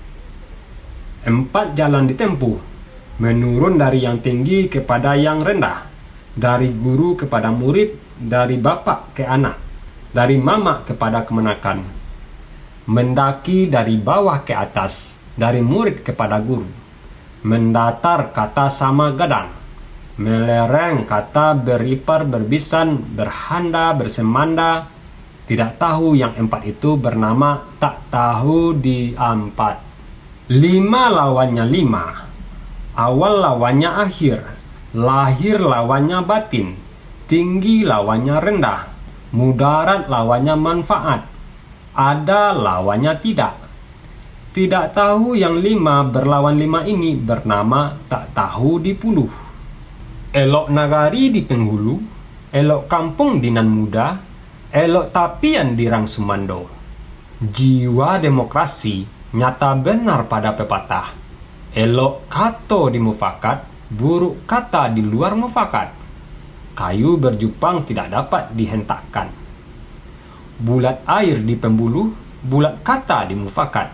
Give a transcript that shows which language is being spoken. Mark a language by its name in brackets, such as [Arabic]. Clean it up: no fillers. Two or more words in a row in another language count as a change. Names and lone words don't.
[Indonesian] 4 jalan ditempuh, menurun dari yang tinggi kepada yang rendah, dari guru kepada murid, dari bapak ke anak, dari mama kepada kemenakan, mendaki dari bawah ke atas, dari murid kepada guru, mendatar [Minangkabau] kata sama gadang, [Indonesian] melereng kata beripar berbisan, berhanda bersemanda. Tidak tahu yang 4 itu bernama tak tahu di 4. 5 lawannya 5, awal lawannya akhir, lahir lawannya batin, tinggi lawannya rendah, mudarat lawannya manfaat, ada lawannya tidak. Tidak tahu yang 5 berlawan 5 ini bernama tak tahu di 10. [Minangkabau] Elok nagari di penghulu, elok kampung di nan muda, elok tapian di rang sumando. [Indonesian] Jiwa demokrasi nyata benar pada pepatah. [Minangkabau] Elok kato di mufakat, buruk kata di luar mufakat. [Indonesian] Kayu berjupang tidak dapat dihentakkan. Bulat air di pembuluh, bulat kata di mufakat.